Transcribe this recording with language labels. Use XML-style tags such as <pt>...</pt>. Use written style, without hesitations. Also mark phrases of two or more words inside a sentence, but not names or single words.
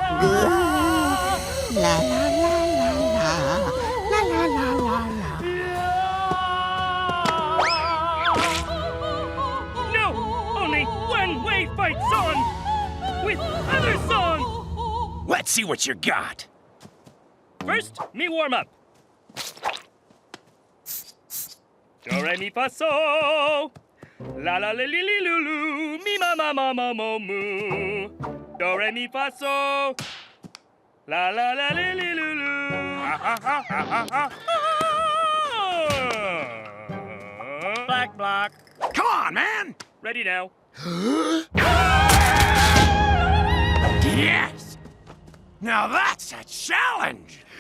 <en>La la la la la la la la la. with other song. Let's see what you got. First, me warm up. Do, re, mi, fa, so. La, la, li, li, li, lu, lu. Mi, ma, ma, ma, ma, mo, mu. Do, re, mi, fa, so. La, la, la, li, li, lu, lu. Ha, ha, ha, ha, ha, ha. Black, black. Come on, man! Ready now. Yes! Now that's a challenge!</en>